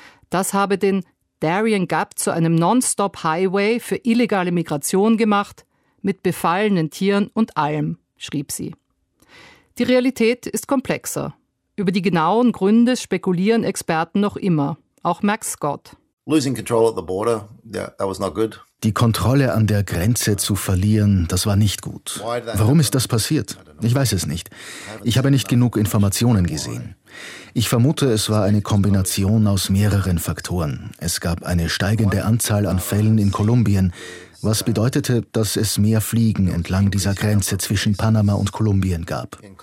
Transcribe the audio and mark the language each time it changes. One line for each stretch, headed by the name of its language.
German: Das habe den Darien Gap zu einem Non-Stop-Highway für illegale Migration gemacht, mit befallenen Tieren und allem, schrieb sie. Die Realität ist komplexer. Über die genauen Gründe spekulieren Experten noch immer, auch Max Scott.
English: Losing control at the border, that was not good.
German: Die Kontrolle an der Grenze zu verlieren, das war nicht gut. Warum ist das passiert? Ich weiß es nicht. Ich habe nicht genug Informationen gesehen. Ich vermute, es war eine Kombination aus mehreren Faktoren. Es gab eine steigende Anzahl an Fällen in Kolumbien, was bedeutete, dass es mehr Fliegen entlang dieser Grenze zwischen Panama und Kolumbien gab.